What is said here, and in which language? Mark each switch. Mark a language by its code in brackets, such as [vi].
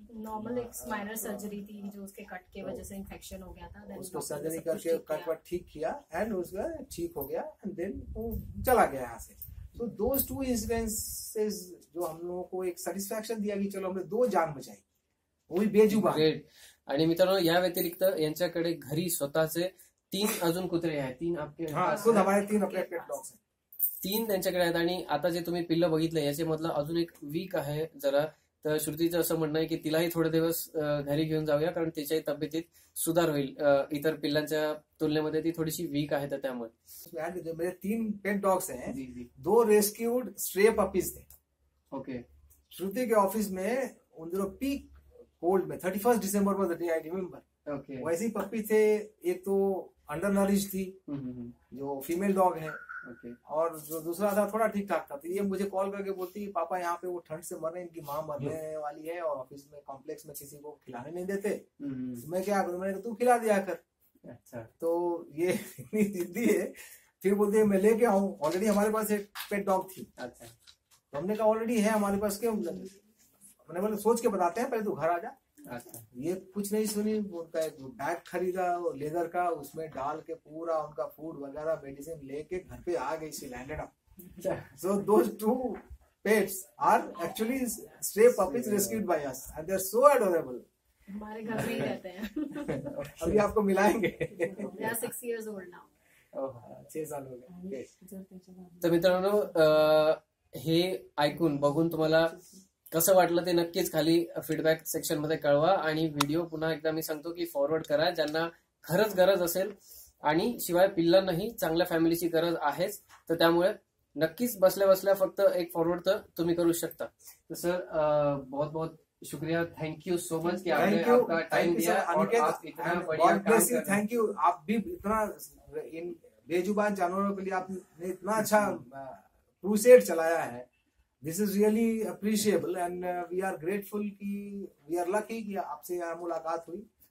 [hi] Normal एक minor surgery थी जो उसके कट के वजह से इन्फेक्शन हो गया था. उसको सर्जरी करके कट वट ठीक किया एंड उसका ठीक हो गया. एंड देन वो चला गया यहाँ से. तो दोज 2 इंसिडेंसेस जो हम लोगों को एक सेटिस्फैक्शन दिया कि चलो हमने 2 जान बचाई, वो भी बेजुबान. [en] Great. [mr] आणि मित्रांनो, या व्यतिरिक्त यांच्याकडे घरी स्वतःचे 3 अजून कुत्रे आहेत. [hi] 3 आपके? खुद हमारे 3 अपने पेट डॉग्स हैं. [mr] 3 त्यांच्याकडे आहेत. आणि आता जे तुम्ही पिल्लं बघितलं याच्यामधलं अजून एक वीक आहे जरा. तर श्रुतीचं असं म्हणणं आहे की तिलाही थोडे दिवस घरी घेऊन जाऊया, कारण तिच्याही तब्येतीत सुधार होईल. इतर पिल्लांच्या तुलनेमध्ये ती थोडीशी वीक आहे, तर त्यामुळे. [hi] जो मेरे 3 पेट डॉग्स हैं, 2 रेस्क्यूड स्ट्रे पपीज थे. [en] Okay. [hi] श्रुति के ऑफिस में उन दिनों पीक कोल्ड में 31 दिसंबर [en] Was the day, I remember. Okay. [hi] वैसे ही पप्पी थे. एक तो अंडर नरिश थी जो फीमेल डॉग है, और जो दूसरा था थोड़ा ठीक ठाक था. तो ये मुझे कॉल करके बोलती पापा यहाँ पे वो ठंड से मर रहे हैं, इनकी माँ मरने वाली है, और ऑफिस में कॉम्प्लेक्स में किसी को खिलाने नहीं देते. मैं क्या करूँ, मैंने तू खिला दिया कर. अच्छा. तो ये इतनी जिद्दी है. फिर बोलते हैं मैं लेके आऊँ, ऑलरेडी हमारे पास एक पेट डॉग थी. अच्छा. तो हमने कहा ऑलरेडी है हमारे पास, क्यों, मैंने बोला सोच के बताते हैं, पहले तू घर आ जा. अच्छा. ये कुछ नहीं सुनी. उनका एक बैग खरीदा लेदर का, उसमें डाल के पूरा उनका फूड वगैरह मेडिसिन लेके घर पे आ गई. [en] She landed up. So those 2 pets are actually stray puppies rescued by us, and they are so adorable. [hi] हमारे घर में ही रहते हैं. अभी आपको मिलाएंगे. [en] They are 6 years old now. [hi] 6 साल हो गए. [mr] तर मित्रांनो, हे ऐकून बघून तुम्हाला कसं वाटलं ते नक्कीच खाली फीडबॅक सेक्शन मध्ये कळवा. आणि व्हिडिओ पुन्हा एकदा मी सांगतो की फॉरवर्ड करा ज्यांना खरंच गरज असेल, आणि शिवाय पिल्लांनाही चांगल्या फॅमिलीची गरज आहेच. तर त्यामुळे नक्कीच बसल्या बसल्या फक्त एक फॉरवर्ड तर तुम्ही करू शकता. [hi] तर सर, बहुत बहुत शुक्रिया, [en] thank you so much [hi] कि आपने आपका टाइम दिया और आप इतना बढ़िया काम कर रहे हैं. [en] Thank you. [hi] आप भी इतना इन बेजुबान जानवरों के लिए आपने इतना अच्छा क्रूसेड चलाया है. [en] this is really appreciable, and we are grateful कि we are lucky कि [hi] आपसे यहाँ मुलाकात हुई.